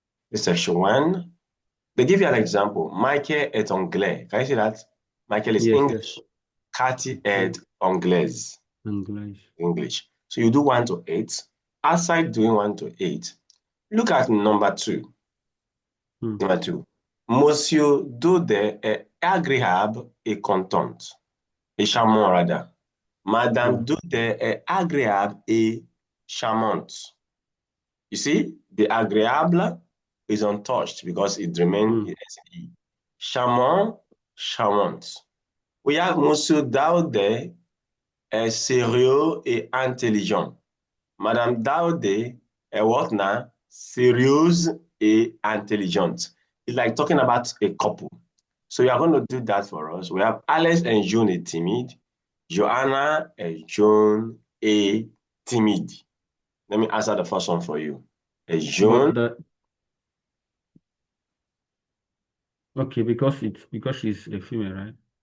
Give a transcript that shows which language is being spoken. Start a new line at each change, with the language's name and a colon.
English: This section one. They give you an example.
French: Michael est anglais.
English: Can you see that? Michael is Yes. English. Cathy Okay.
French: est anglaise.
English: English. English. So you do 1 to 8. Outside doing 1 to 8, look at number 2. Hmm. Number 2.
French: Monsieur Daudet est agréable et contente. Et charmant, rather. Madame Hmm. Daudet est agréable et charmante.
English: You see, the agréable is untouched because it remains Hmm. in SE.
French: Charmant, charmante.
English: We have
French: Monsieur Daudet est sérieux et intelligent. Madame Daudet est
English: what now?
French: Sérieuse et intelligente.
English: It's like talking about a couple. So you are going to do that for us. We have Alex and John
French: est timide.
English: Joanna and John est timide. Let me answer the first one for you. John, But okay, because she's a female, right?